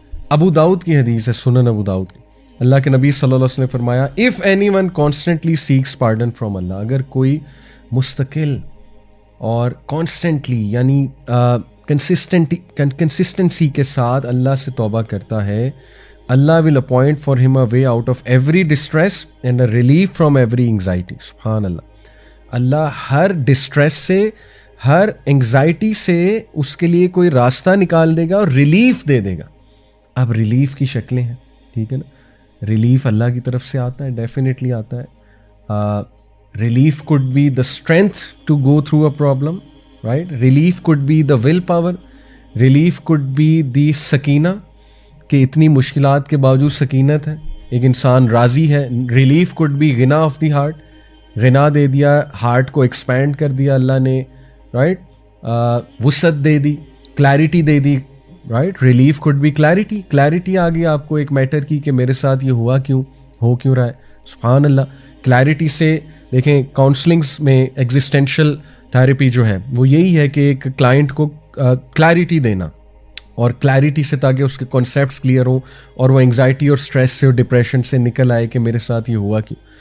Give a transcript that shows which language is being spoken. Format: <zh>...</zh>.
<ur>ابو داؤد کی حدیث ہے، سنن ابو داؤد کی، اللہ کے نبی صلی اللہ علیہ وسلم نے فرمایا</ur> <en>if anyone constantly seeks pardon from Allah,</en> <ur>اگر کوئی مستقل اور کانسٹنٹلی یعنی کنسسٹنسی کے ساتھ اللہ سے توبہ کرتا ہے،</ur> <en>Allah will appoint for him a way out of every distress and a relief from every anxiety.</en> <ur>سبحان اللہ. اللہ ہر ڈسٹریس سے، ہر انگزائٹی سے اس کے لیے کوئی راستہ نکال دے گا اور ریلیف دے دے گا. اب ریلیف کی شکلیں ہیں، ٹھیک ہے نا، ریلیف اللہ کی طرف سے آتا ہے، ڈیفینیٹلی آتا ہے.</ur> <en>Relief could be the strength to go through a problem, right. Relief could be the willpower, relief could be the سکینہ،</en> <ur>کہ اتنی مشکلات کے باوجود سکینت ہے، ایک انسان راضی ہے.</ur> <en>relief could be غنا of the heart,</en> <ur>غنا دے دیا، ہارٹ کو ایکسپینڈ کر دیا اللہ نے، رائٹ. وسعت دے دی، clarity they the, right. Relief could be clarity, clarity آ گئی آپ کو ایک میٹر کی کہ میرے ساتھ یہ ہوا کیوں، ہو کیوں رہا ہے. سبحان اللہ. کلیرٹی سے دیکھیں کاؤنسلنگس میں ایگزسٹینشل تھیراپی جو ہے وہ یہی ہے کہ ایک کلائنٹ کو کلیرٹی دینا، اور کلیرٹی سے تاکہ اس کے کانسیپٹس کلیئر ہوں اور وہ انگزائٹی اور اسٹریس سے اور ڈپریشن سے نکل آئے کہ میرے ساتھ یہ ہوا کیوں.</ur>